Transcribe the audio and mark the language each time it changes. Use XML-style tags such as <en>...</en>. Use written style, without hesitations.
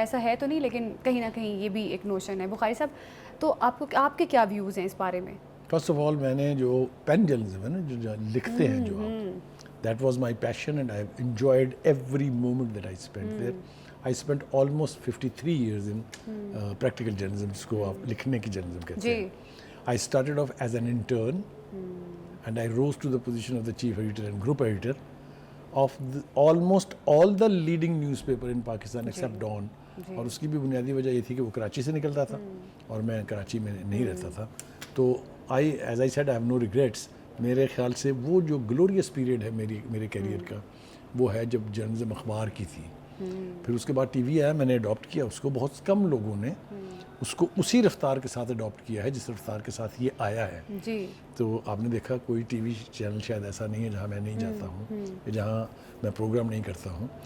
<ur>ایسا ہے تو نہیں, لیکن کہیں نہ کہیں یہ بھی ایک نوشن ہے. بخاری صاحب, تو آپ کے کیا ویوز ہیں اس بارے میں؟</ur> <en>first of all,</en> <ur>میں نے جو پین جرنلزم ہے نا, جو لکھتے ہیں جو آپ,</ur> <en>That was my passion and I have enjoyed every moment that I spend there. I spent almost 53 years in practical journalism,</en> <ur>جس کو آپ لکھنے کی جرنلزم کہتے ہیں.</ur> <en>I started off as an intern and I rose to the position of the chief editor and group editor of almost all the leading newspaper in Pakistan except Dawn.</en> <ur>اور اس کی بھی بنیادی وجہ یہ تھی کہ وہ کراچی سے نکلتا تھا اور میں کراچی میں نہیں رہتا تھا.</ur> <en>تو as I said, I have no regrets.</en> <ur>میرے خیال سے وہ جو گلوریس پیریڈ ہے میرے کیریئر کا, وہ ہے جب جرنلزم اخبار کی تھی. پھر اس کے بعد ٹی وی آیا, میں نے اڈاپٹ کیا اس کو. بہت کم لوگوں نے اس کو اسی رفتار کے ساتھ اڈاپٹ کیا ہے جس رفتار کے ساتھ یہ آیا ہے. تو آپ نے دیکھا کوئی ٹی وی چینل شاید ایسا نہیں ہے جہاں میں نہیں جاتا ہوں, جہاں میں پروگرام نہیں کرتا ہوں.</ur>